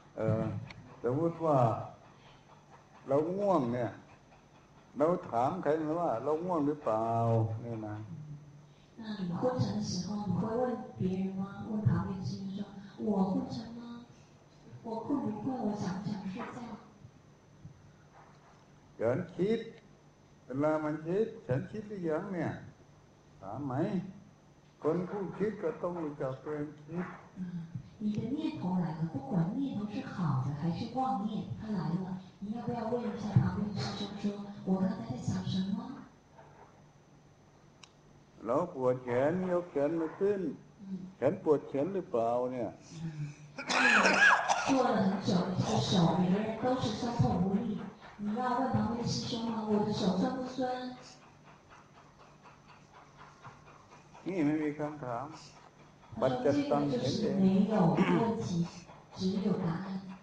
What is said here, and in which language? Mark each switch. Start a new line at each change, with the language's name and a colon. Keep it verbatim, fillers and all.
Thai: เออสมมติว่าเราง่วงเนี่ยเราถามใครไหมว่าเราง่วงหรือเปล่านี่นะ
Chinese: 那你昏沉的时候你会问别人吗？问旁边的人说我昏沉吗？我困不困？我想不想睡觉？
Thai: เดินคิดเวลามันคิดฉันคิดหรือยังเนี่ยถามไหมคนผู้คิดก็ต้องรู้จักตัวเองคิด
Chinese: 你的念头来了，不管念头是好的还是妄念，它来了，你要不要问一下旁边的师兄说，我刚才在想什么？
Thai: เราปวดแขนยกแขนมาขึ้นแขนปวดแขนหรือเปล่าเนี่ย
Chinese: 做了很久的这个手，每个人都是酸痛无力。你要问旁边师兄吗？我的手酸不酸？你没有看到？他说这个就是没有问题，只有答案。